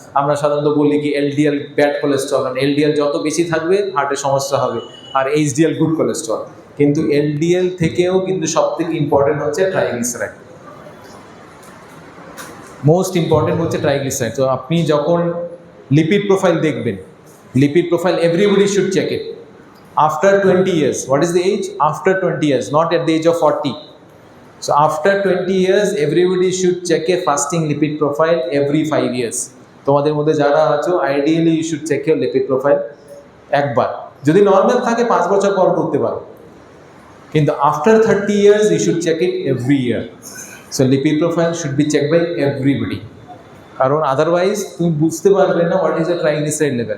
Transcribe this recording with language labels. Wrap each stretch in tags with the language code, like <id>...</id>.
<bn>আমরা সাধারণত বলি কি এলডিএল ব্যাড কোলেস্ট্রল, কারণ এলডিএল যত বেশি থাকবে হার্টের সমস্যা হবে, আর এইচডিএল গুড কোলেস্ট্রল। কিন্তু এলডিএল থেকেও কিন্তু সব থেকে ইম্পর্টেন্ট হচ্ছে ট্রাইগ্লিসারাইড, মোস্ট ইম্পর্টেন্ট হচ্ছে ট্রাইগ্লিসারাইড। তো আপনি যখন লিপিড প্রোফাইল দেখবেন,</bn> <en>Lipid profile everybody should check it after 20 years. What is the age? After 20 years, not at the age of 40. So after 20 years, everybody should check a fasting lipid profile every 5 years.</en> <bn>তোমাদের মধ্যে যারা আছো,</bn> <en>Ideally you should check your lipid profile একবার।</en> <bn>যদি normal থাকে 5 বছর পর করতে পারো, কিন্তু</bn> <en>After 30 years you should check it every year. So lipid profile should be check by everybody,</en> <bn>কারণ আদারওয়াইজ তুমি বুঝতে পারবে না</bn> <en>What is the triglyceride level.</en>